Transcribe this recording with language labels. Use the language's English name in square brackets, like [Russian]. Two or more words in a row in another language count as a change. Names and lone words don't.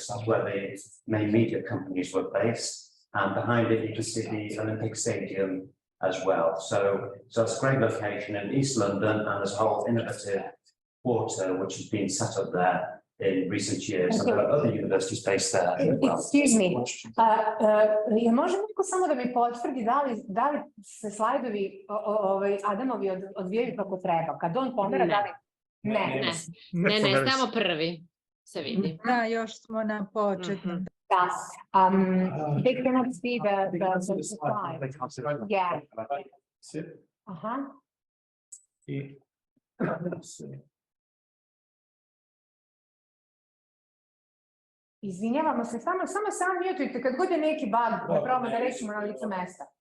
[English] That's where the main media companies were based. And behind it, you can see the Olympic Stadium as well. So it's a great location in East London, and there's a whole innovative quarter which has been set up there in recent years. And there are other universities based there as well. Excuse me, [Serbian] može neko samo da mi potvrdi da li se slajdovi Adamovi odvijaju kako treba? Kad on pomera, da li? Ne, samo prvi se vidi. Da, još smo na početnom. Da, [English] they cannot see the slide. Yeah. [Serbian] Izvinjavamo se, samo mutujte kad god je neki bug, da probamo da rešimo na licu mesta.